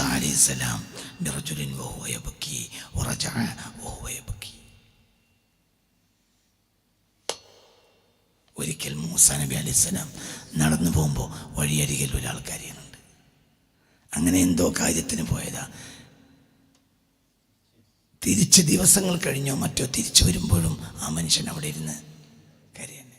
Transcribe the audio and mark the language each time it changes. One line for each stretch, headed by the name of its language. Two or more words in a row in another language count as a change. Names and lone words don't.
Arabic: عليه السلام برجل وهو يبكي ورجع وهو يبكي.
Malayalam: ഒരിക്കൽ മൂസ നബി അലൈഹിസ്സലാം നടന്നു പോകുമ്പോൾ വഴിയരികിൽ ഒരാൾ കരയുന്നുണ്ട്. അങ്ങനെ എന്തോ കാര്യത്തിന് പോയതാ. തിരിച്ച് ദിവസങ്ങൾ കഴിഞ്ഞോ മറ്റോ തിരിച്ചു വരുമ്പോഴും ആ മനുഷ്യൻ അവിടെ ഇരുന്ന് കരയാണ്.